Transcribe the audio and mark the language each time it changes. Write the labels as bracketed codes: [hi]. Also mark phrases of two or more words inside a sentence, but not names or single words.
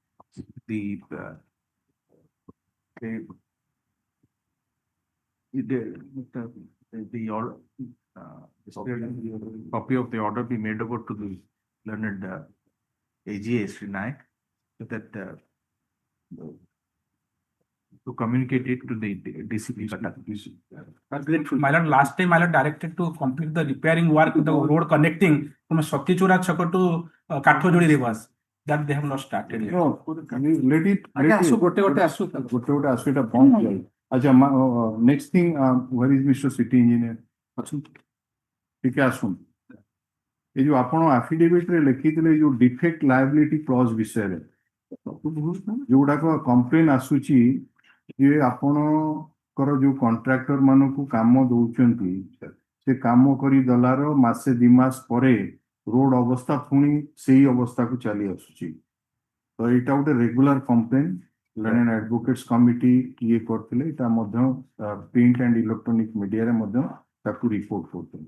[en] Copy of the order be made over to the learned AGA Sri Naik so that to communicate it to the DCP. My lord, last time I directed to complete the repairing work, the road connecting from Satychura Chakra to Kathojodi rivers. that they have not started yet. No, let it. [or] ଆଜ୍ଞା [en] let [or] ଆସୁ [en] it- [or] ଗୋଟେ ଆସୁ ଗୋଟେ ଆସୁ ଏଟା ବନ୍ଦ ହେଇଯାଉ। ଆଚ୍ଛା [en] next thing where is Mr. City Engineer? [or] ଅଛନ୍ତି। ଟିକେ ଆସୁନ। ଏ ଯୋଉ ଆପଣ affidavit ରେ ଲେଖିଥିଲେ ଏ ଯୋଉ [en] defect liability clause [or] ବିଷୟରେ ଯୋଉଗୁଡାକ କମ୍ପ୍ଲେନ ଆସୁଛି ଯେ ଆପଣଙ୍କର ଯୋଉ କଣ୍ଟ୍ରାକ୍ଟର ମାନଙ୍କୁ କାମ ଦଉଛନ୍ତି ସେ କାମ କରି ଦେଲାର ମାସେ 2 ମାସ ପରେ ରୋଡ ଅବସ୍ଥା ପୁଣି ସେଇ ଅବସ୍ଥାକୁ ଚାଲି ଆସୁଛି। ତ ଏଇଟା ଗୋଟେ [en] regular complain [or] ଲଣ୍ଡନ ଆଡଭୋକେଟ୍ସ କମିଟି ଇଏ କରିଥିଲେ ଏଇଟା ମଧ୍ୟ [en] print and electronic media [or] ମଧ୍ୟ ତାକୁ ରିପୋର୍ଟ କରୁଥିଲେ।